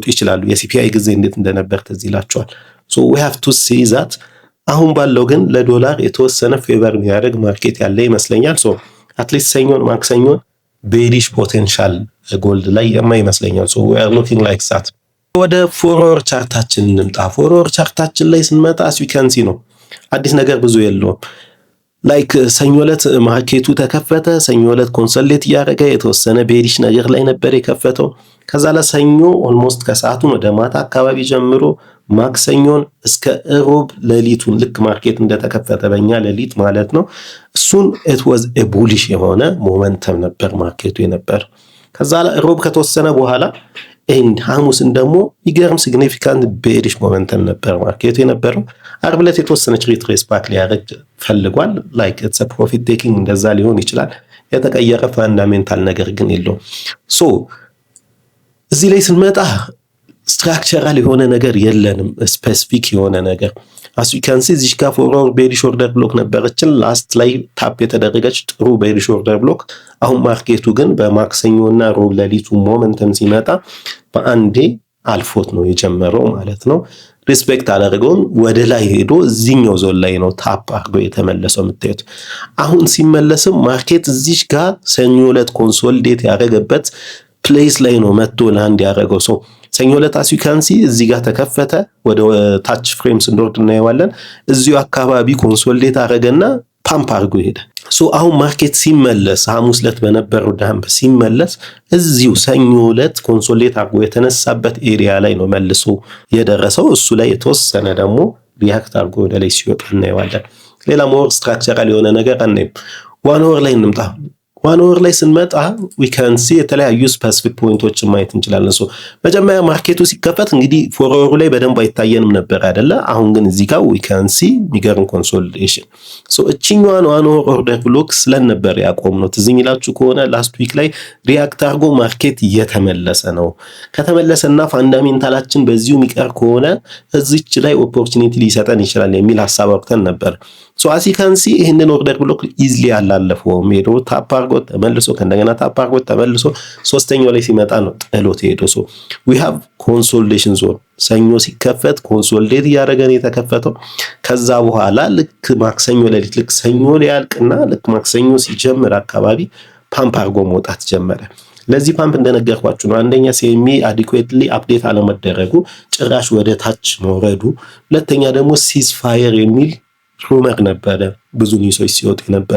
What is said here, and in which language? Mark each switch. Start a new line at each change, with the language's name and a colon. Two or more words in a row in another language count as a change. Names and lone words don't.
Amharic: ይችላሉ። የሲፒአይ ጊዜ እንዴት እንደነበር ትዝ ይላቸዋል።
English: so we have to see that።
Amharic: አሁን ባለው ግን ለዶላር የተወሰነ ፌቨር የሚያደርግ ማርኬት ያለ ይመስለኛል። ሶ አትሊስት ሰኞን ማክሰኞን
English: bearish potential
Amharic: ጎልድ ላይ ይመስለኛል። ሶ
English: we are looking like that።
Amharic: ወደ ፎርወርድ ቻርታችን እንምጣ። ፎርወርድ ቻርታችን ላይ ስንመጣ
English: as you can see
Amharic: ነው አዲስ ነገር ብዙ የለውም። ላይክ ሰኞ ዕለት ማርኬቱ ተከፈተ። ሰኞ ዕለት ኮንሶሊዴት እያደረገ የተወሰነ ቤሪሽ ነገር ላይ ነበር የከፈተው። ከዛ ለሰኞ ኦልሞስት ከሰዓቱን ወደ ማታ አካባቢ ጀምሮ ማክሰኞን እስከ ሮብ ሌሊቱን ልክ ማርኬት እንደተከፈተ በእኛ ሌሊት ማለት ነው እሱን
English: it was a bullish
Amharic: የሆነ ሞመንተም ነበር ማርኬቱ የነበር። ከዛ ሮብ ከተወሰነ በኋላ ኤንድ ሐሙስን ደግሞ ይገርም
English: significant bearish momentum
Amharic: ነበር ማርኬቱ የነበረው። ዓርብ ዕለት የተወሰነች
English: retrace back
Amharic: ሊያደርግ ፈልጓል።
English: like it's a profit taking
Amharic: እንደዛ ሊሆን ይችላል። የተቀየረ ፋንዳሜንታል ነገር ግን የለውም። ሶ እዚህ ላይ ስንመጣ ስትራክቸራል የሆነ ነገር የለንም፣ ስፔሲፊክ የሆነ ነገር
English: as you can see
Amharic: እዚህ ጋር
English: forward bearish order block
Amharic: ነበረችን ላስት ላይ ታፕ የተደረገች ጥሩ
English: bearish order block።
Amharic: አሁን ማርኬቱ ግን በማክሰኞና ሮብ ሌሊቱ ሞመንተም ሲመጣ በአንዴ አልፎት ነው የጀመረው ማለት ነው። ሪስፔክት አደረገውን ወደ ላይ ሄዶ እዚህኛው ዞን ላይ ነው ታፕ አድርጎ የተመለሰው የምታዩት። አሁን ሲመለስም ማርኬት እዚህ ጋር ሰኞ ዕለት ኮንሶሊዴት ያደረገበት ፕሌስ ላይ ነው መጥቶ ላንድ ያደረገው። ሰው ሰኞ ዕለት
English: as you can see
Amharic: እዚህ ጋር ተከፈተ። ወደ ታች ፍሬም ስንወርድ እናየዋለን። እዚሁ አካባቢ ኮንሶሊዴት አደረገና ፓምፕ አድርጎ ሄደ። ሶ አሁን ማርኬት ሲመለስ ሐሙስ ዕለት በነበረው ዳምፕ ሲመለስ እዚሁ ሰኞ ዕለት ኮንሶሊዴት አድርጎ የተነሳበት ኤሪያ ላይ ነው መልሶ የደረሰው። እሱ ላይ የተወሰነ ደግሞ ሪያክት አድርጎ ወደ ላይ ሲወጣ እናየዋለን። ሌላ
English: more structural
Amharic: የሆነ ነገር አናይም።
English: one hour
Amharic: ላይ እንምጣ።
English: one hour
Amharic: ላይ ስንመጣ
English: we can see
Amharic: የተለያዩ ስፔሲፊክ ፖይንቶችን ማየት እንችላለን። ሶ መጀመሪያ ማርኬቱ ሲከፈት እንግዲህ ፎርወሩ ላይ በደንብ አይታየንም ነበር አይደለ? አሁን ግን እዚህ ጋር
English: we can see
Amharic: የሚገርም ኮንሶሊዴሽን። ሶ እቺኛዋን
English: one hour order block
Amharic: ስለነበር ያቆምነው ትዝ ይላችሁ ከሆነ
English: last week
Amharic: ላይ ሪያክት አድርጎ ማርኬት እየተመለሰ ነው። ከተመለሰና ፋንዳሜንታላችን በዚሁ የሚቀር ከሆነ እዚች ላይ ኦፖርቹኒቲ ሊሰጠን ይችላል የሚል ሐሳብ አውጥተን ነበር። ሶ
English: as you can see
Amharic: ይሄንን
English: order block
Amharic: ኢዝሊ ያላለፈውም ሄዶ ታፕ አድርጎ ተመልሶ ከእንደገና ታፕ አድርጎ ተመልሶ ሶስተኛው ላይ ሲመጣ ነው ጥሎት ሄዶ። ሶ
English: we have consolidation zone።
Amharic: ሰኞ ሲከፈት ኮንሶሊዴት እያደረገን የተከፈተው። ከዛ በኋላ ልክ ማክሰኞ ሌሊት ልክ ሰኞ ሊያልቅና ልክ ማክሰኞ ሲጀምር አካባቢ ፓምፕ አድርጎ መውጣት ጀመረ። ለዚህ ፓምፕ እንደነገርኳችሁ ነው። አንደኛ ሲኤሚ
English: adequately update
Amharic: አለመደረጉ፣ ጭራሽ ወደ ታች መውረዱ፣ ሁለተኛ ደግሞ
English: cease fire
Amharic: የሚል ሩመር ነበረ ብዙ ኒውሶች ሲወጡ የነበሩ።